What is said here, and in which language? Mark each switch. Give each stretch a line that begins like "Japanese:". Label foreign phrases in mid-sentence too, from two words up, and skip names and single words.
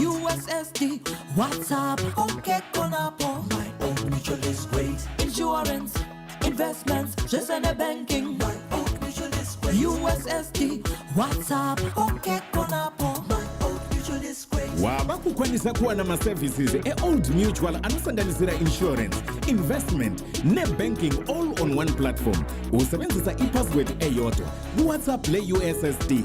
English: USSD, WhatsApp, okay, Konapo. My Old Mutual is great. Insurance, investments, just and banking. My Old Mutual is USSD, WhatsApp, okay, konapo. My Old Mutual is great.
Shona: waba kukwanisa kuwa na ma-services e-Old Mutual anosanganisira insurance, investment ne-banking
English: all on one platform.
North Ndebele: Usebenzisa i-password eyodwa kuWhatsApp le-USSD.